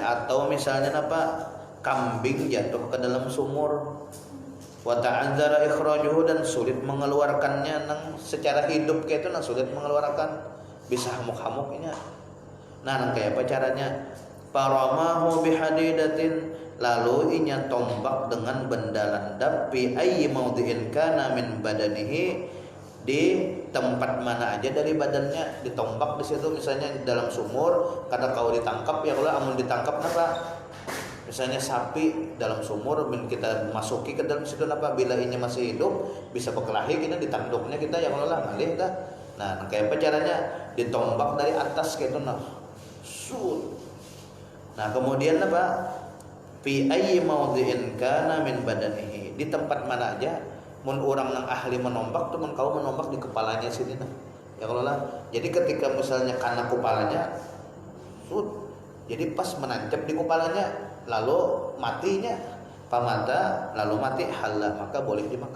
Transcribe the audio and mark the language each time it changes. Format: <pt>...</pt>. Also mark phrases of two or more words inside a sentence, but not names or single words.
<id>Atau misalnya apa kambing jatuh ke dalam sumur,</id> <ar>وتعذر إخراجه,</ar> <id>dan sulit mengeluarkannya nang secara hidup kayak itu, nang sulit mengeluarkan, bisa hamuk-hamuknya. Nah nang kayak apa caranya?</id> <ar>فرماه بحديدة,</ar> <bjn>lalu inya tombak dengan benda landap,</bjn> <ar>في أي موضع كان من بدنه,</ar> <id>di tempat mana aja dari badannya, ditombak di situ. Misalnya di dalam sumur, kada kau ditangkap ya, kalau amun ditangkap napa? Misalnya sapi dalam sumur, kita masuki ke dalam situ napa? Bila ini masih hidup, bisa berkelahi, kita ditanduknya kita ya kalau lah ngalih dah. Nah, kayak apa caranya? Ditombak dari atas gitu nah. Nah, kemudian apa?</id> <ar>في أي موضع كان من بدنه,</ar> <id>di tempat mana aja.</id> <bjn>Mun orang yang ahli menombak tuh, mun kau menombak di kepalanya sini nah.</bjn> <id>Ya kalau lah. Jadi ketika misalnya kena kepalanya, jadi pas menancap di kepalanya, lalu matinya, pamata lalu mati halal, maka boleh dimakan.</id>